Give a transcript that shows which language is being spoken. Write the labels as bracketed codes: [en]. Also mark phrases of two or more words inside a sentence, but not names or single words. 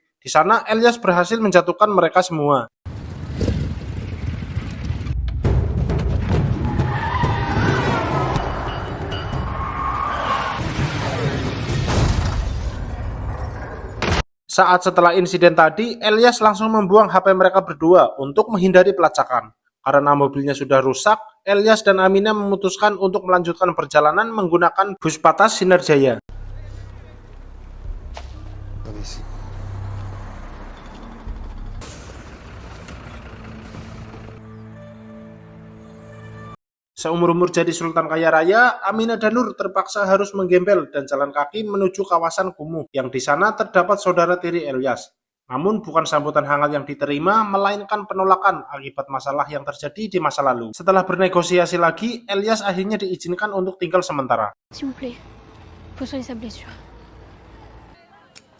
[id] Di sana, Elyas berhasil menjatuhkan mereka semua. Saat setelah insiden tadi, Elyas langsung membuang HP mereka berdua untuk menghindari pelacakan. Karena mobilnya sudah rusak, Elyas dan Amina memutuskan untuk melanjutkan perjalanan menggunakan bus patas Sinar Jaya. [fr] Regardez ici. [id] Seumur-umur jadi Sultan Kaya Raya, Amina dan Nur terpaksa harus menggembel dan jalan kaki menuju kawasan kumuh, yang di sana terdapat saudara tiri Elyas. Namun bukan sambutan hangat yang diterima, melainkan penolakan akibat masalah yang terjadi di masa lalu. Setelah bernegosiasi lagi, Elyas akhirnya diizinkan untuk tinggal sementara. [fr] S'il vous plaît, faut soigner sa blessure.